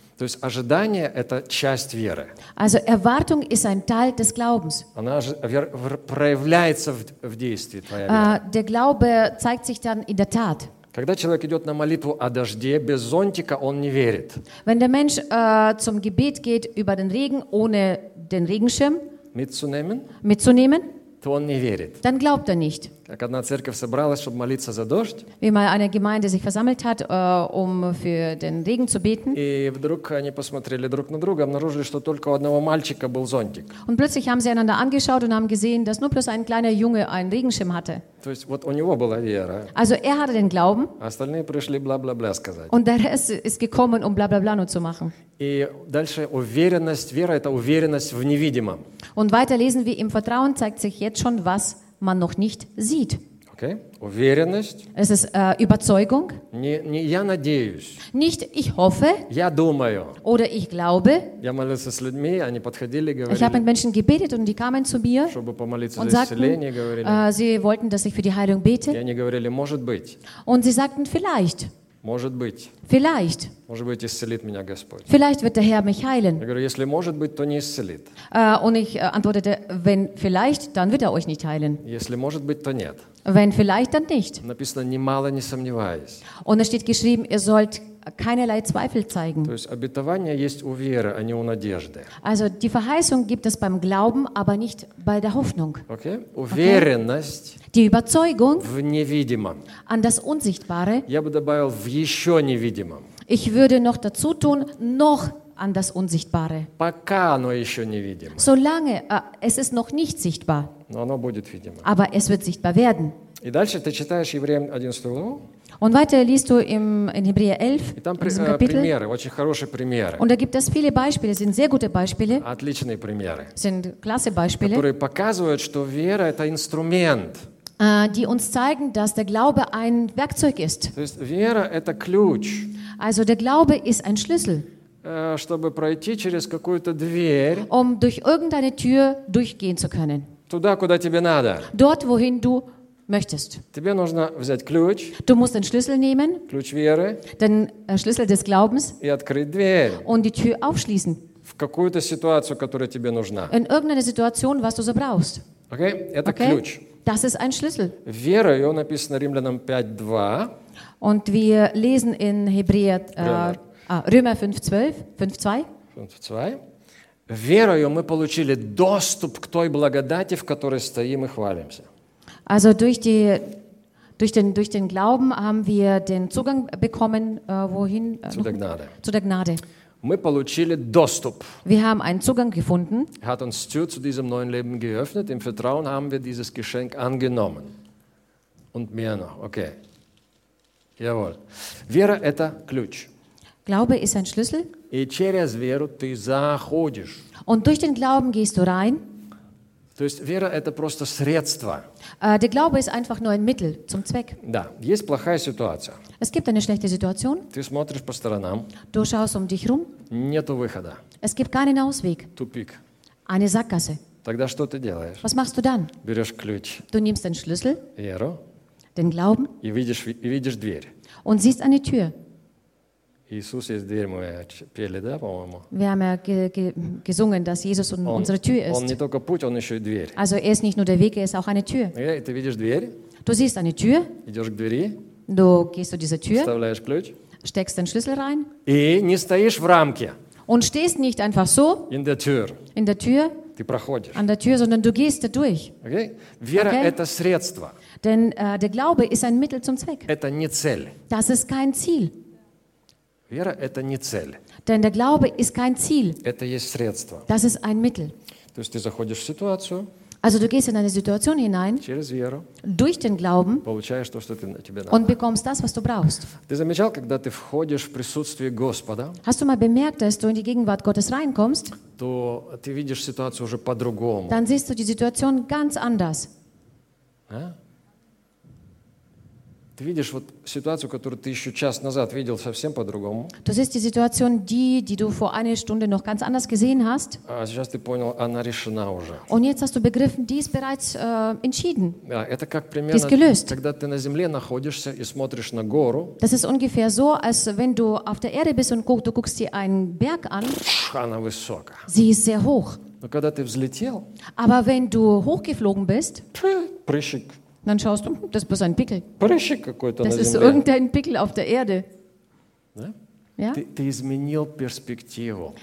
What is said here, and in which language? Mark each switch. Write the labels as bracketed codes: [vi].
[ru] То есть ожидание – это часть веры. [de] Also Erwartung ist ein Teil des Glaubens. [ru] Она проявляется в действии твоей веры. [de] Der Glaube zeigt sich dann in der Tat. [ru] Когда человек идет на молитву о дожде без зонтика, он не верит. [de] Wenn der Mensch zum Gebet geht über den Regen ohne den Regenschirm, mitzunehmen, [ru] то он не верит. [de] Dann glaubt er nicht. [ru] Как одна церковь собралась, чтобы молиться за дождь. [de] Wie mal eine Gemeinde sich versammelt hat, um für den Regen zu beten. [ru] И вдруг они посмотрели друг на друга, обнаружили, что только у одного мальчика был зонтик. [de] Und plötzlich haben sie einander angeschaut und haben gesehen, dass nur bloß ein kleiner Junge einen Regenschirm hatte. [ru] То есть вот у него была вера. [de] Also er hatte den Glauben. [ru] Остальные пришли бла-бла-бла сказать. [de] Und der Rest ist gekommen, um бла-бла-бла nur zu machen. [ru] И дальше уверенность, вера – это уверенность в невидимом. [de] Und weiter lesen wir, im Vertrauen zeigt sich jetzt schon, was man noch nicht sieht. [ru] Okay. Уверенность. [de] Es ist Überzeugung. [ru] Не я надеюсь. [de] Nicht ich hoffe. [ru] Я думаю. [de] Oder ich glaube. [ru] Я молился с людьми, они подходили, говорили. [de] Ich habe mit Menschen gebetet und die kamen zu mir. [ru] Чтобы помолиться за исцеление, говорили. [de] Sie wollten, dass ich für die Heilung bete. [ru] И они говорили, может быть. [de] Und sie sagten, vielleicht. [ru] Может быть. [de] Vielleicht. [ru] Может быть, исцелит меня Господь. [de] Vielleicht wird der Herr mich heilen. [ru] Я говорю, если может быть, то не исцелит. [de] Und ich antwortete, wenn vielleicht, dann wird er euch nicht heilen. [ru] Если может быть, то нет. [de] Wenn vielleicht, dann nicht. [ru] Написано, немало не сомневаясь. [de] Und es steht geschrieben, ihr sollt keinerlei Zweifel zeigen. [ru] То есть обетование есть у веры, а не у надежды. [de] Also die Verheißung gibt es beim Glauben, aber nicht bei der Hoffnung. [ru] Okay? Уверенность. Okay? [de] Die Überzeugung [ru] в невидимом. [de] An das Unsichtbare. [ru] Я бы добавил в еще невидимом. [de] Ich würde noch dazu tun, noch an das Unsichtbare. [ru] Пока оно еще невидимо. [de] Solange es ist noch nicht sichtbar. [ru] Но оно будет видимо. [de] Aber es wird sichtbar werden. [ru] И дальше ты читаешь Евреям 11 главу. [de] Und weiter liest du in Hebräer 11, in diesem Kapitel. [ru] Примеры, очень хорошие примеры. [de] Und da gibt es viele Beispiele, sind sehr gute Beispiele. [ru] Отличные примеры. [de] Sind klasse Beispiele. [ru] Которые показывают, что вера – это инструмент. [de] Die uns zeigen, dass der Glaube ein Werkzeug ist. [ru] То есть вера – это ключ. [de] Also der Glaube ist ein Schlüssel. [ru] Чтобы пройти через какую-то дверь. [de] Um durch irgendeine Tür durchgehen zu können. [ru] Туда, куда тебе надо. [de] Dort, wohin du möchtest. [ru] Тебе нужно взять ключ. [de] Du musst den Schlüssel nehmen. [ru] Ключ веры. [de] Den Schlüssel des Glaubens. [ru] И открыть дверь. [de] Und die Tür aufschließen. [ru] В какую-то ситуацию, которая тебе нужна. [de] In irgendeine Situation, was du so brauchst. [ru] Okay, это okay? ключ. [de] Das ist ein Schlüssel. [ru] Вера, ее написано Римлянам 5:2. [de] Und wir lesen in Hebräer Römer 5:2. [ru] Верою мы получили доступ к той благодати, в которой стоим и хвалимся. [de] Also durch den Glauben haben wir den Zugang bekommen, wohin? Zu der Gnade. [ru] Мы получили доступ. [de] Wir haben einen Zugang gefunden. Er hat uns Tür zu diesem neuen Leben geöffnet. Im Vertrauen haben wir dieses Geschenk angenommen. Und mehr noch. Okay. Jawohl. [ru] Вера – это ключ. [de] Glaube ist ein Schlüssel. [ru] И через веру ты заходишь. [de] Und durch den Glauben gehst du rein. [ru] То есть вера – это просто средство. [de] Der Glaube ist einfach nur ein Mittel zum Zweck. [ru] Да, есть плохая ситуация. [de] Es gibt eine schlechte Situation. [ru] Ты смотришь по сторонам. [de] Du schaust um dich rum. [ru] Нету выхода. [de] Es gibt keinen Ausweg. [ru] Тупик. [de] Eine Sackgasse. [ru] Тогда что ты делаешь? [de] Was machst du dann? [ru] Берешь ключ. [de] Du nimmst den Schlüssel. [ru] Веру. [de] Den Glauben. [ru] И видишь дверь. [de] Und siehst eine Tür. [ru] Иисус есть дверь, мы пели, да, по-моему? [de] Wir haben ja gesungen, dass Jesus unsere Tür ist. [ru] Он не только путь, он еще и дверь. [de] Also er ist nicht nur der Weg, er ist auch eine Tür. [ru] Okay, ты видишь дверь. [de] Du siehst eine Tür. [ru] Идешь к двери. [de] Du gehst zu dieser Tür. [ru] Вставляешь ключ. [de] Steckst den Schlüssel rein. [ru] И не стоишь в рамке. [de] Und stehst nicht einfach so. In der Tür. In der Tür. [ru] Ты проходишь. [de] An der Tür, sondern du gehst da durch. [en] Okay? [ru] Вера okay? – это средство. [de] Denn der Glaube ist ein Mittel zum Zweck. [ru] Это не цель. [de] Das ist kein Ziel. [ru] Вера – это не цель. [de] Denn der Glaube ist kein Ziel. [ru] Это есть средство. [de] Das ist ein Mittel. [ru] То есть ты заходишь в ситуацию. [de] Also du gehst in eine Situation hinein, [ru] веру, [de] durch den Glauben, [ru] то, ты, [de] und bekommst das, was du brauchst. [ru] Замечал, когда ты входишь в присутствие Господа, [de] hast du mal bemerkt, dass du in die Gegenwart Gottes reinkommst, [ru] то ты видишь ситуацию уже по-другому. [de] Dann siehst du die Situation ganz anders. [ru] А? [de] Ты видишь вот ситуацию, которую ты еще час назад видел совсем по-другому. Du siehst die Situation, die du vor einer Stunde noch ganz anders gesehen hast. [ru] А сейчас ты понял, она решена уже. [de] Und jetzt hast du begriffen, die ist bereits entschieden. [ru] Ja, это как примерно, когда ты на земле находишься и смотришь на гору. [de] Das ist ungefähr so, als wenn du auf der Erde bist und du guckst dir einen Berg an. [ru] Она высока. [de] Sie ist sehr hoch. [ru] Но когда ты взлетел. [de] Aber wenn du hochgeflogen bist. [ru] Прыщик. [de] Dann schaust du, das ist ein Pickel. [ru] Прыщик какой-то на земле. [de] Das ist irgendein Pickel auf der Erde. Ja? [ru] Ты изменил перспективу.